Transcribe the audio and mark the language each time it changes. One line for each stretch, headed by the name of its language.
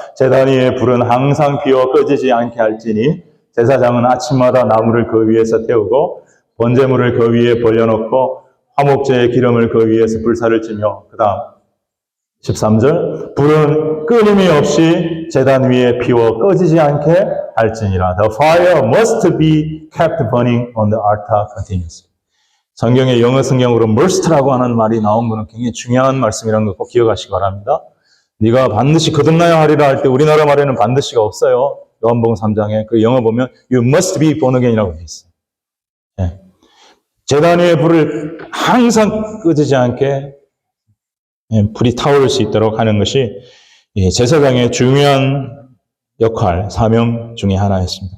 Korean: 제단 위의 불은 항상 피워 꺼지지 않게 할지니 제사장은 아침마다 나무를 그 위에서 태우고 번제물을 그 위에 벌려놓고 화목제의 기름을 그 위에서 불사를 찌며 그 다음 13절 불은 끊임이 없이 제단 위에 피워 꺼지지 않게 할지니라.
English: The fire must be kept burning on the altar continuously.
Korean: 성경의 영어 성경으로 must라고 하는 말이 나온 것은 굉장히 중요한 말씀이라는 거 꼭 기억하시기 바랍니다. 네가 반드시 거듭나야 하리라 할 때 우리나라 말에는 반드시가 없어요. 요한복음 3장에 그 영어 보면
English: you must be born again
Korean: 이라고 되어 있어요. 네. 제단 위의 불을 항상 꺼지지 않게 불이 타오를 수 있도록 하는 것이 제사장의 중요한 역할, 사명 중에 하나였습니다.